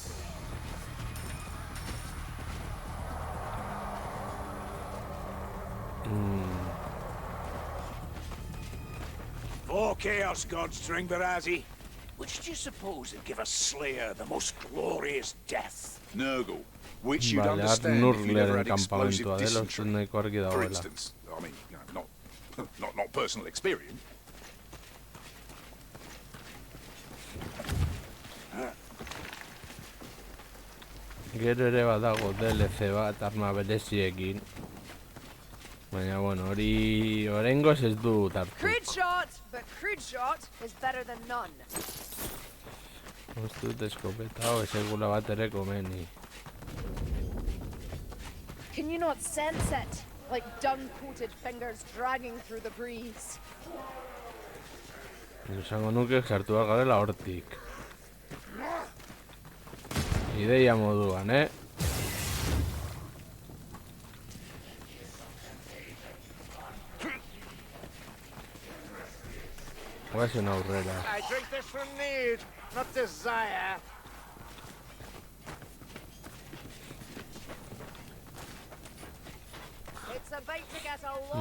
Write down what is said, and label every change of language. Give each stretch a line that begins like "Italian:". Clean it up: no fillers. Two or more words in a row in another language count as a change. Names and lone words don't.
English: Four Chaos Gods, Dringbarazi. Which do you suppose would give a Slayer the most glorious death? Nurgle. Which you'd
Basque: Vale,
English: understand if you never
Basque: Nurglearen
English: had explosive
Basque: campamentua dela, uste
English: dysentery.
Basque: nahiko argi
English: For
Basque: dagoela.
English: instance, I mean, not personal experience.
Basque: Gero ere badago DLC bat arma bereziekin. Baina, bueno, hori oraingoz ez du hartu.
English: Crude shot, but crude shot is better than none.
Basque: Ez dut eskopeta hau esegula bat ere komeni.
English: Can you not sense it? Like dung-coated fingers dragging through the breeze.
Basque: Esango nuke sartu behar garela hortik. Ideia moduan, Guazen aurrera.
English: I drink this from need, not desire. It's about to get a lot.